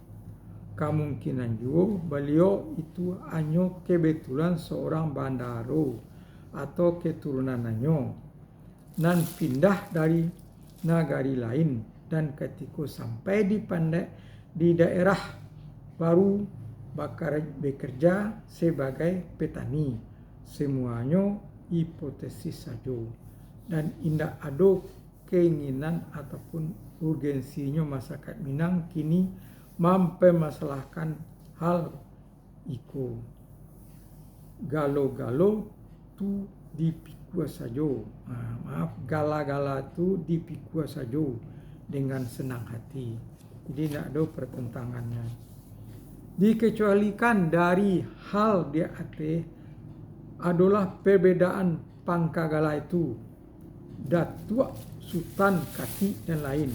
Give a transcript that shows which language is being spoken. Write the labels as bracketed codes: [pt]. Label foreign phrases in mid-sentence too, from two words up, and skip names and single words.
[id] Kemungkinan juga beliau itu hanya kebetulan seorang bandaro atau keturunannya dan pindah dari negari lain, dan ketika sampai di daerah baru bekerja sebagai petani. Semuanya hipotesis saja dan tidak ada keinginan ataupun urgensinya masyarakat Minang kini mempermasalahkan hal itu. [min] Galo-galo tu dipikir dipikua sajo. [id] Gala-gala itu [min] dipikua sajo [id] dengan senang hati. Jadi tidak ada pertentangannya. Dikecualikan dari hal di atas adalah perbedaan pangkagala itu, datuk, sultan, kati, dan lain.